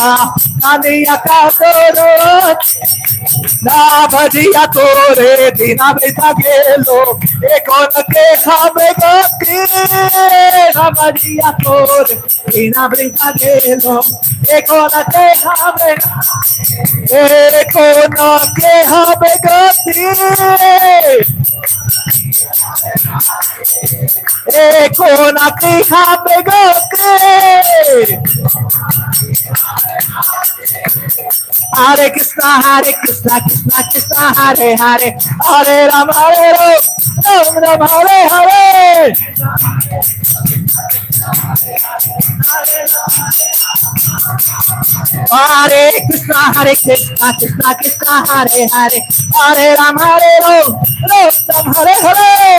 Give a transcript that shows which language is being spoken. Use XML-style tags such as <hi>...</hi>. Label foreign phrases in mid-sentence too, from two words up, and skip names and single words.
<bn>কান্দিয়া কাতরতি না ভজিয়া তোরে দিনা বৃথা গেল এখন কে খাবে গতি না ভজিয়া তোরে দিনা বৃথা গেল এখন কে খাবে এখন কে হবে গতি এখন কে হবে গতি</bn> <sa>हरे कृष्ण कृष्ण कृष्ण हरे हरे हरे राम राम राम हरे हरे. हरे कृष्ण कृष्ण कृष्ण हरे हरे हरे राम राम राम हरे हरे.</sa>